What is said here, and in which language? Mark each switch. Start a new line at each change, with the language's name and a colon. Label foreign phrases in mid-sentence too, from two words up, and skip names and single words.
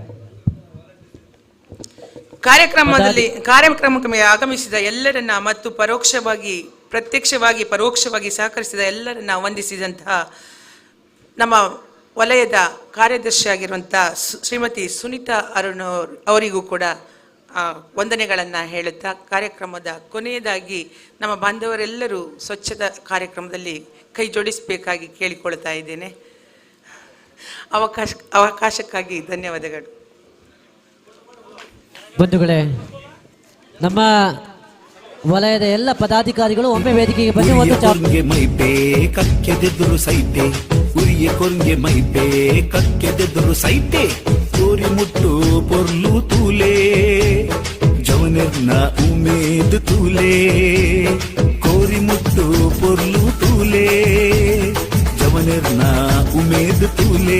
Kannada: ಕಾರ್ಯಕ್ರಮಕ್ಕೆ ಆಗಮಿಸಿದ ಎಲ್ಲರನ್ನ ಮತ್ತು ಪರೋಕ್ಷವಾಗಿ ಸಹಕರಿಸಿದ ಎಲ್ಲರನ್ನ ವಂದಿಸಿದಂತಹ ನಮ್ಮ ವಲಯದ ಕಾರ್ಯದರ್ಶಿಯಾಗಿರುವಂತಹ ಶ್ರೀಮತಿ ಸುನೀತಾ ಅರುಣ್ ಅವರಿಗೂ ಕೂಡ ವಂದನೆಗಳನ್ನು ಹೇಳುತ್ತಾ, ಕಾರ್ಯಕ್ರಮದ ಕೊನೆಯದಾಗಿ ನಮ್ಮ ಬಾಂಧವರೆಲ್ಲರೂ ಸ್ವಚ್ಛತಾ ಕಾರ್ಯಕ್ರಮದಲ್ಲಿ ಕೈ ಜೋಡಿಸಬೇಕಾಗಿ ಕೇಳಿಕೊಳ್ತಾ ಇದ್ದೇನೆ. ಅವಕಾಶಕ್ಕಾಗಿ ಧನ್ಯವಾದಗಳು. ಬಂಧುಗಳೇ, ನಮ್ಮ ವಲಯದ ಎಲ್ಲ ಪದಾಧಿಕಾರಿಗಳು ಒಮ್ಮೆ ವೇದಿಕೆಗೆ ಬಂದು
Tulu: ಮೈಪೇ ಕಕ್ಕೆದೆದುರು ಸೈತೆ, ಉರಿಯ ಕೊರ್ಗೆ ಮೈಪೇ ಕಕ್ಕೆದೆದುರು ಸೈತೆ, ಕೋರಿ ಮುಟ್ಟು ಪೊರ್ಲು ತೂಲೆ, ಜವನರ್ನ ಉಮೇದ್ ತೂಲೆ, ಕೋರಿ ಮುಟ್ಟು ಪೊರ್ಲು ತೂಲೆ, ಜವನರ್ನ ಉಮೇದ್ ತೂಲೆ.